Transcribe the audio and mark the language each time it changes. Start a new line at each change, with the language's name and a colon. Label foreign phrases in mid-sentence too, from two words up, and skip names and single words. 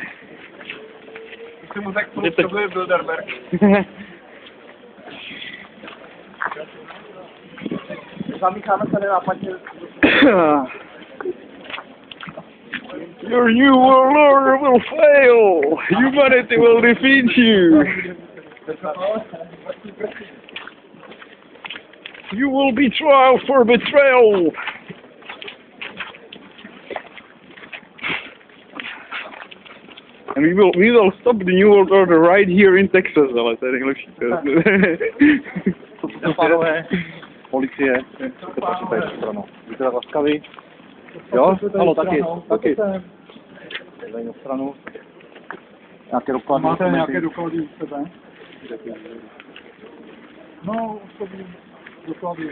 Czech: Musím mu tak potřebuje Bilderberg. Zamícháme se nenápadně.
English: Your new world order will fail. Humanity will defeat you. You will be tried for betrayal. And we will stop the New World Order right here in Texas,
Czech: ale to je nejlepší. Pánové, policie, to patří tady stranou. Buďte tak laskaví. Jo? Ano, taky. Tady na stranu. Nějaké doklady. Máte nějaké doklady u sebe? No, osobní doklady.